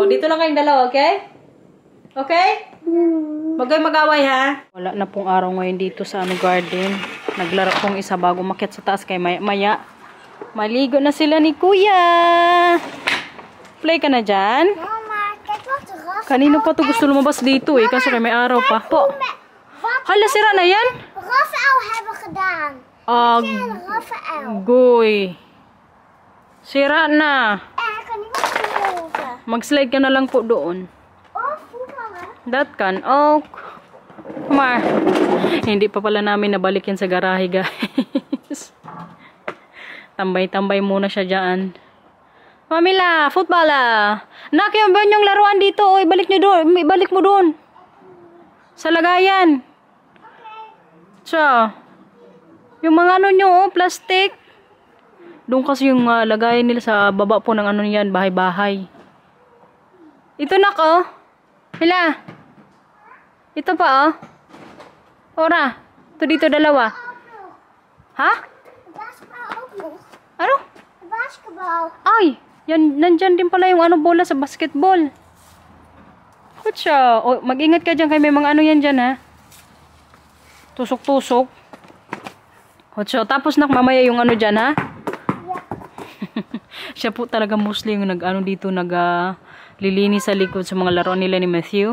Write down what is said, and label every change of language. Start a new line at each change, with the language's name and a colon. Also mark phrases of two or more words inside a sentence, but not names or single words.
Filipino: Dito lang kayong dalawa, okay?
English: Okay?
Filipino: Huwag kayong mag-away, ha? Wala na pong araw ngayon dito sa garden. Naglaro pong isa bago makyat sa taas kay maya. Maligo na sila ni Kuya. Play ka na dyan? Mama,
Dutch: kijk wat de ras.
Filipino: Kanino pa to gusto lumabas dito eh. Kaso kay may araw pa. Po. Hala, sira na yan?
Dutch: Rafael hebben gedaan. Rafael.
Filipino: Goy. Sira na.
Dutch: Kan niet geloven.
Filipino: Mag-slide ka na lang po doon.
Dutch: Oh, voetballen.
English: That can. Oh. Kumar.
Filipino: Hindi pa pala namin nabalik yan sa garahe, guys. Tambay-tambay muna siya dyan. Mamila, football ah. Nak, yung ba yung laruan dito? O, ibalik nyo doon. Ibalik mo doon. Sa lagayan. So, yung mga ano nyo, oh, plastic. Doon kasi yung lagayan nila sa baba po ng ano yan, bahay-bahay. Ito nak, oh. Mila. Ito pa, oh. Ora. Ito dito dalawa. Ha?
Dutch: De basketbal ook nog.
Filipino: Ano?
Dutch: De basketbal.
Filipino: Ay, yan, nandyan din pala yung bola sa basketball. Kutsa. O, mag-ingat ka dyan kay may mga ano yan dyan, ha? Tusok-tusok. Kutsa. Tapos mamaya yung ano dyan, ha? Siya po talaga mostly yung dito, lilinis sa likod sa mga laruan nila ni Matthew.